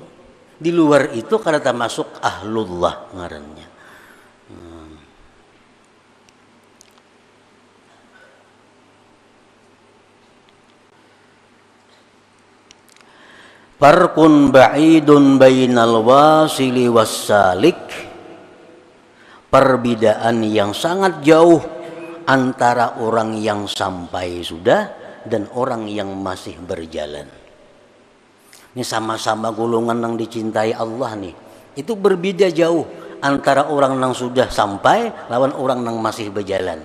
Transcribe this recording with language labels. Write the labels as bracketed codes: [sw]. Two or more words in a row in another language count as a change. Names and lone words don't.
[bjn] Di luar itu kada termasuk ahlullah ngarannya. [ar] فرق بعيد بين الواصل والسالك, [id] perbedaan yang sangat jauh antara orang yang sampai sudah dan orang yang masih berjalan. Ini sama-sama golongan yang dicintai Allah nih. Itu berbeda jauh antara orang yang sudah sampai lawan orang yang masih berjalan.